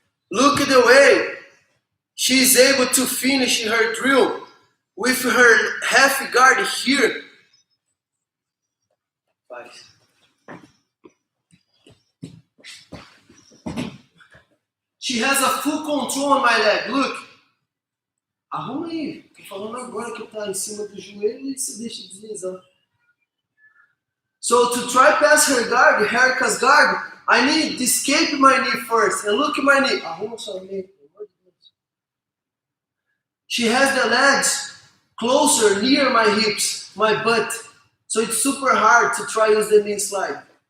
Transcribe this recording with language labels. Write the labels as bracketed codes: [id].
[en] Look at the way she's able to finish her drill with her half guard here. She has a full control on my leg. Look. [pt] Arruma aí. Tô falando agora que tá em cima do joelho e se deixa deslizar. [en] So to try pass her guard, Herca's guard, I need to escape my knee first. And look at my knee. [pt] Arruma sua [en] knee. She has the legs closer, near my hips, my butt. So it's super hard to try use the knee slide.